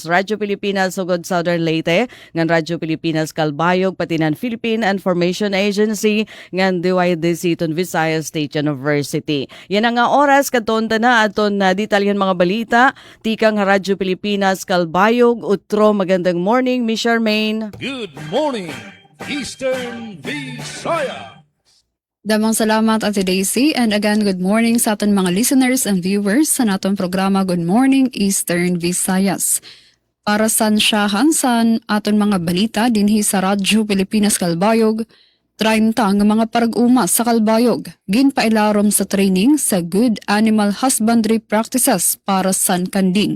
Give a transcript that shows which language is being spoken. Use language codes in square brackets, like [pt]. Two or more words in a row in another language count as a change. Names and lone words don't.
[war] Radyo Pilipinas, Sugod Southern Leyte, ngan Radyo Pilipinas Calbayog, pati ng Philippine Information Agency, ngan DYDC ton Visayas State University. Yan ang oras katonta na aton na detalyan mga balita. Tikang Radyo Pilipinas Calbayog, Utro. [tl] Magandang morning, Miss Charmaine. [en] Good morning, Eastern Visayas. [war] Damang salamat Ate Daisy, [en] and again good morning [war] sa aton mga [en] listeners and viewers [war] sa natong programa Good Morning Eastern Visayas. Para sansyahan sa aton mga balita dinhi sa Radyo Pilipinas Calbayog, 30 nga mga parag-uma sa Calbayog ginpailarom sa training sa Good Animal Husbandry Practices para sa kanding.